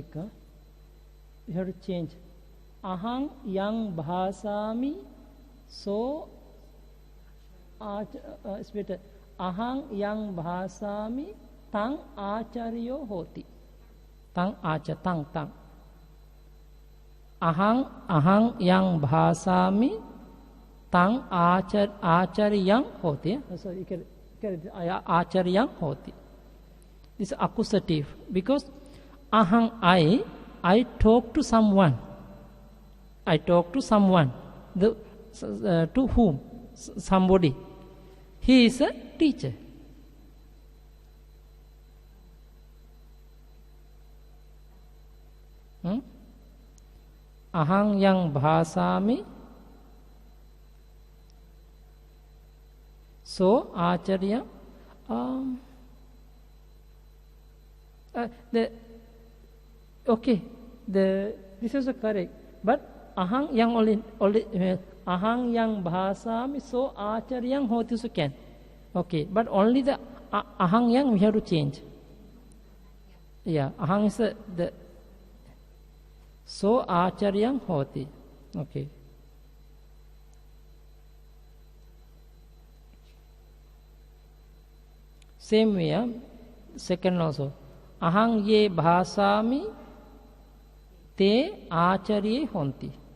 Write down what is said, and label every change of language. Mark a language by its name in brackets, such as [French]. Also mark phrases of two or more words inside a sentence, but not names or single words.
[English] We have to change. [Pali] Ahang yang bhasami so [English] it's better. [Pali] Ahang yang bhasami tang acharyo hoti. Tang. Ahang yang bhasami tang acharyang hoti. [English] So you can [Pali] acharyang hoti. [English] This is accusative because ahang I talk to someone. To whom? Somebody. He is a teacher. [Pali] Ahang yang bhasami so acharya [English] this is correct, but [Pali] ahang yang ahang yang bhasami so acharyang hoti [English] so can. Okay, but only the [Pali] ahang yang [English] we have to change. [Pali] Yeah, ahang [English] is the [Pali] so acharyang hoti. [English] Okay. Same way, second also. [Pali] Ahang ye bhasami te acharye honti.